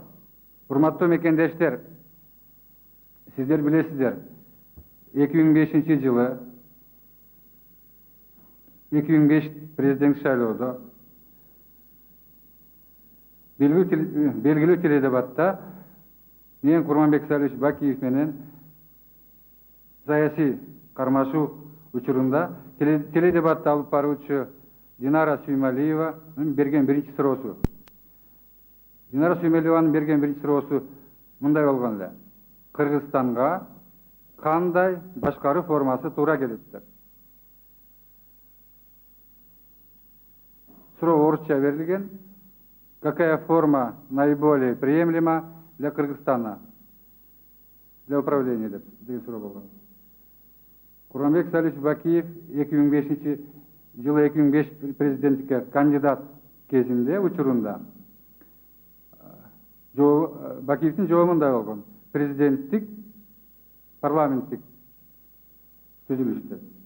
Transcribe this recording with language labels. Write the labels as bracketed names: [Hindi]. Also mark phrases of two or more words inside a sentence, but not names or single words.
[Kyrgyz] Урматтуу мекендештер, сиздер билесиздер, 2005 жылы 2005 президент шайлоодо белгилүү теледебатта мен Курманбек Салиевич Бакиев менен саясий кармашуу учурунда теледебатты алып баруучу Динара Сүймалиева берген биринчи суроосу. Динара Сүймалиеванын берген биринчи суроосу мындай болгон эле. Кыргызстанга кандай башкаруу формасы туура келет деп. Суроо орусча берилген. [Russian] Какая форма наиболее приемлема для Кыргызстана, для управления [Kyrgyz] деген суроо болгон. Курманбек Салиевич Бакиев 2005 жылы 2005 президенттикке кандидат кезинде учурунда Бакиевдин жообу мындай болгон. Президенттик, парламенттик түзүлүштөр.